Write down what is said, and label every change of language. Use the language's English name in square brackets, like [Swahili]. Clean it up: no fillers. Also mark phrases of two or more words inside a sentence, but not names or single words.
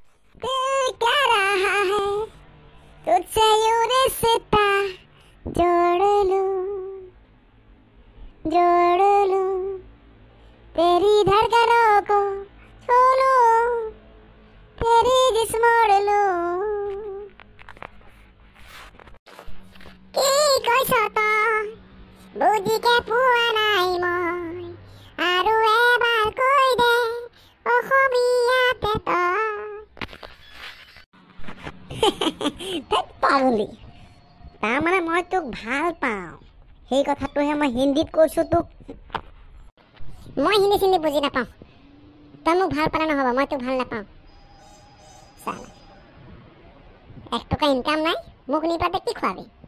[Hindi] दिल क्या रहा है तुझसे यूं रिश्ता जोड़ लूं तेरी धड़कनों को छू लूं तेरी जिस्म मोड़ लूं [Assamese] কি কইছ তই বুজি কে পোৱা নাই মই আৰু এবাৰ কৈ দে অসমীয়াতে তই পাগলি তাৰমানে মই তোক ভাল পাওঁ সেই কথাটোহে মই হিন্দীত কৈছোঁ তোক মই হিন্দী চিন্দি বুজি নাপাওঁ তই মোক ভাল পালে নহ'ব মই তোক ভাল নাপাওঁ চালা 1 টকা ইনকাম নাই মোক নিপাতে কি খোৱাবি